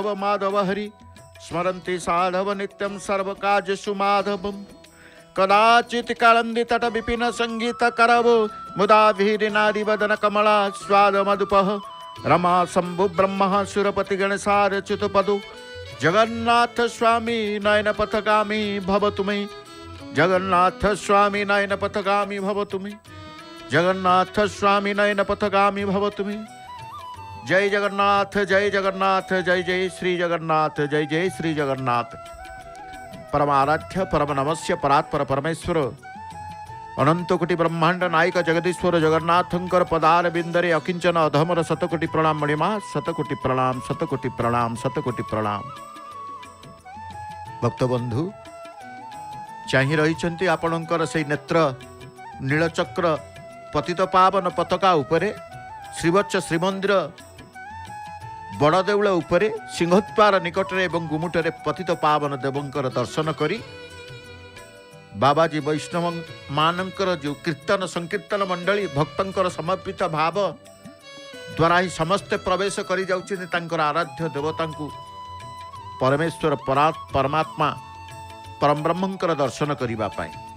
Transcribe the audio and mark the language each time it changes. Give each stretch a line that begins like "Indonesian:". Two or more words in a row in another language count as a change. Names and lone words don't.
Sanskrit: माधव हरि स्मरन्ति साधव नित्यं सर्वकार्येषु माधवं कदाचित् कालन्दी तट विपिन संगीत करवो मुदा वीरिनारी वदन कमला स्वाद मधुपः रमा शंभु ब्रह्म सुरपति गणेशार च्युतपदो जगन्नाथ स्वामी नयन पथगामी भवतु मे जगन्नाथ स्वामी नयन पथगामी भवतु मे जगन्नाथ स्वामी नयन पथगामी भवतु मे। जय जगन्नाथ जय जगन्नाथ जय जय श्री जगन्नाथ जय जय श्री जगन्नाथ।
Odia: ପରମାରାଧ୍ୟ ପରମ ନମସ୍ୟ ପରାତ୍ପର ପରମେଶ୍ୱର ଅନନ୍ତ କୋଟି ବ୍ରହ୍ମାଣ୍ଡ ନାୟକ ଜଗଦୀଶ୍ୱର ଜଗନ୍ନାଥଙ୍କର ପଦାର ବିନ୍ଦରେ ଅକିଞ୍ଚନ ଅଧମର ଶତକୋଟି ପ୍ରଣାମ ମଣିମା ଶତକୋଟି ପ୍ରଣାମ ଶତକୋଟି ପ୍ରଣାମ ଶତକୋଟି ପ୍ରଣାମ। ଭକ୍ତବନ୍ଧୁ ଚାହିଁ ରହିଛନ୍ତି ଆପଣଙ୍କର ସେ ନେତ୍ର ନୀଳଚକ୍ର ପତିତ ପାବନ ପତାକା ଉପରେ ଶ୍ରୀବତ୍ସ ଶ୍ରୀମନ୍ଦିର ବଡ଼ଦେଉଳ ଉପରେ ସିଂହଦ୍ୱାର ନିକଟରେ ଏବଂ ଗୁମୁଟରେ ପତିତ ପାବନ ଦେବଙ୍କର ଦର୍ଶନ କରି ବାବାଜୀ ବୈଷ୍ଣବ ମାନଙ୍କର ଯୋ କୀର୍ତ୍ତନ ସଂକୀର୍ତ୍ତନ ମଣ୍ଡଳୀ ଭକ୍ତଙ୍କର ସମର୍ପିତ ଭାବ ଦ୍ୱାରା ହିଁ ସମସ୍ତେ ପ୍ରବେଶ କରି ଯାଉଛନ୍ତି ତାଙ୍କର ଆରାଧ୍ୟ ଦେବତାଙ୍କୁ ପରମେଶ୍ୱର ପରମାତ୍ମା ପରମ ବ୍ରହ୍ମଙ୍କର ଦର୍ଶନ କରିବା ପାଇଁ।